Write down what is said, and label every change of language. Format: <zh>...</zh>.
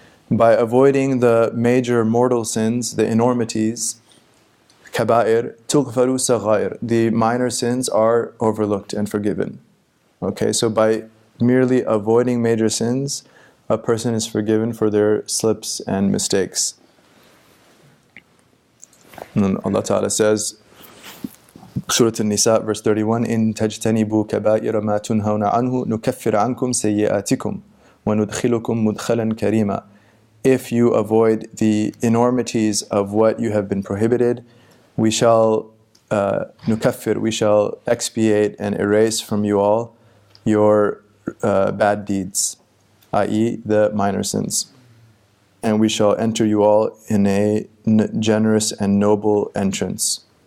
<en>By avoiding the major mortal sins, the enormities, kaba'ir,</en> <ar>tughfaru saghair,</ar> <en>the minor sins are overlooked and forgiven. Okay, so by merely avoiding major sins, a person is forgiven for their slips and mistakes. And Allah Ta'ala says, Surah An-Nisa, verse 31,</en> <ar>إِن تَجْتَنِبُوا كَبَائِرَ مَا تُنْهَوْنَ عَنْهُ نُكَفِّرْ عَنْكُمْ سَيِّئَاتِكُمْ وَنُدْخِلُكُمْ مُدْخَلًا كَرِيمًا.</ar> <en>If you avoid the enormities of what you have been prohibited, we shall nukaffir, we shall expiate and erase from you all your bad deeds, i.e. the minor sins. And we shall enter you all in a generous and noble entrance.</en>